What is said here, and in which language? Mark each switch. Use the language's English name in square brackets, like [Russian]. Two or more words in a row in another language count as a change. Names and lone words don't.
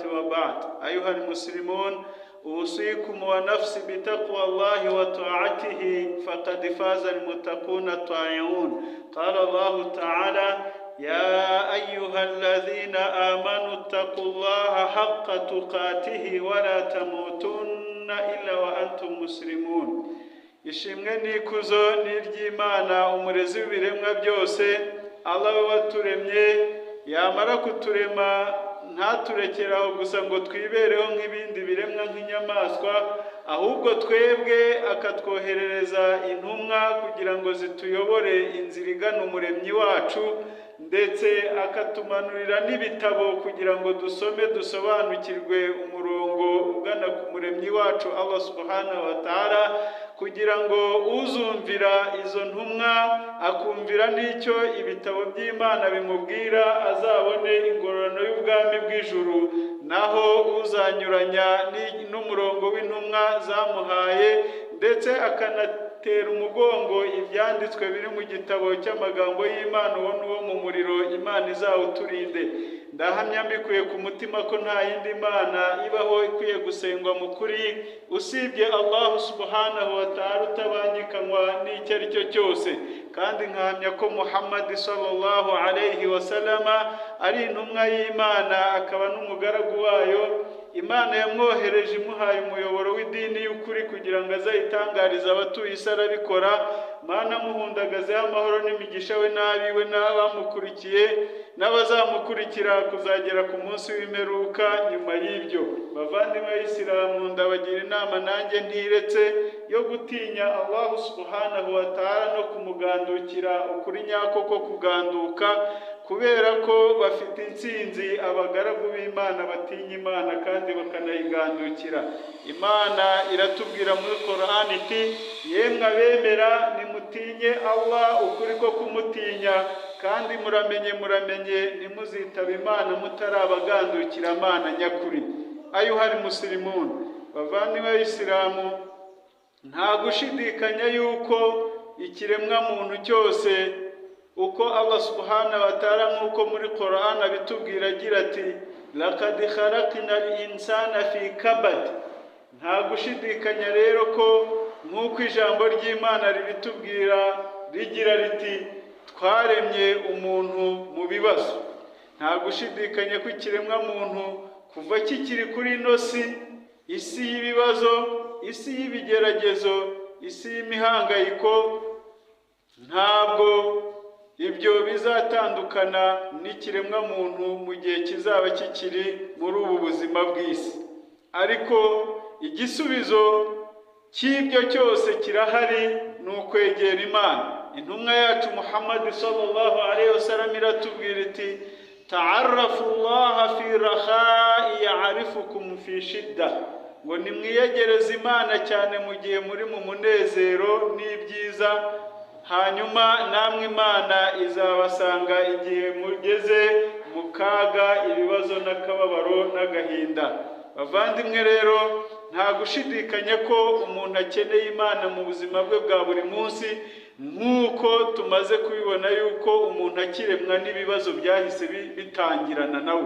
[Arabic] وبعد، أيها المسلمون، أوصيكم ونفسي بتقوى الله وطاعته، فقد فاز المتقون الطائعون. قال الله تعالى: يا أيها الذين آمنوا اتقوا الله حق تقاته ولا تموتن إلا وأنتم مسلمون. [Kinyarwanda] ishimwe n'ikuzo ni iry'Imana, umurezi w'ibiremwa byose. Allah we waturemye, yamara kuturema ntaturekeraho gusa ngo twibereho nk'ibindi biremwa nk'inyamaswa, ahubwo twebwe akatwoherereza intumwa kugira ngo zituyobore inzira igana umuremyi wacu, ndetse akatumanurira n'ibitabo kugira ngo dusome dusobanukirwe umurongo ugana ku muremyi wacu [Arabic] الله سبحانه وتعالى, [Kinyarwanda] kugira ngo uzumvira izo ntumwa akumvira n'icyo ibitabo by'Imana bimubwira azabone ingororano y'ubwami bw'ijuru, naho uzanyuranya n'umurongo w'intumwa zamuhaye ndetse akanatera umugongo ibyanditswe biri mu gitabo cy'amagambo y'Imana, uwo n'uwo mu muriro Imana izawuturinde. Ndahamya mbikuye ku mutima ko nta yindi Mana ibaho ikwiye gusengwa mu kuri usibye [Arabic] الله سبحانه وتعالى [Kinyarwanda] utabangikanywa n'icyo ari cyo cyose, kandi nkahamya ko Muhammad [Arabic] صلى الله عليه وسلم [Kinyarwanda] ari intumwa y'Imana akaba n'umugaragu wayo. Imana yamwohereje imuhaye umuyoboro w'idini y'ukuri kugira ngo azayitangarize abatuye isi arabikora. Mana muhundagazeho amahoro n'imigisha we n'abiwe n'abamukurikiye n'abazamukurikira kuzagera ku munsi w'imperuka. Nyuma y'ibyo, bavandimwe b'Isilamu, ndabagira inama nanjye ntiretse yo gutinya [Arabic] الله سبحانه وتعالى [Kinyarwanda] no kumugandukira ukuri nyako ko kuganduka, kubera ko bafite intsinzi abagaragu b'Imana batinya Imana kandi bakanayigandukira. Imana iratubwira muri Qur'an iti: yemwe abemera nimutinye Allah ukuri ko kumutinya, kandi muramenye nimuzitaba Imana mutarabagandukira Imana nyakuri. [Arabic] أيها المسلمون, [Kinyarwanda] bavandimwe b'Isilamu, nta gushidikanya yuko ikiremwa muntu cyose, uko [Arabic] الله سبحانه وتعالى [Kinyarwanda] nk'uko muri Qur'an abitubwira agira ati: [Arabic] لقد خلقنا الإنسان في كبد. [Kinyarwanda] Nta gushidikanya rero ko nk'uko ijambo ry'Imana ribitubwira rigira riti twaremye umuntu mu bibazo. Nta gushidikanya ko ikiremwa muntu kuva kikiri kuri ino isi y'ibibazo, isi y'ibigeragezo, isi y'imihangayiko, ntabwo ibyo bizatandukana n'ikiremwa muntu mu gihe kizaba kikiri muri ubu buzima bw'isi. Ariko igisubizo cy'ibyo cyose kirahari, ni ukwegera Imana. Intumwa yacu Muhammad [Arabic] صلى الله عليه وسلم [Kinyarwanda] iratubwira iti: [Arabic] تعرفوا الله في الرخاء يعرفكم في الشدة. [Kinyarwanda] Ngo nimwiyegereze Imana cyane mu gihe muri mu munezero n'ibyiza, hanyuma namwe Imana izabasanga igihe mugeze mu kaga, ibibazo n'akababaro n'agahinda. Bavandimwe rero, nta gushidikanya ko umuntu akeneye Imana mu buzima bwe bwa buri munsi, nk'uko tumaze kubibona yuko umuntu akiremwa n'ibibazo byahise bitangirana nawe.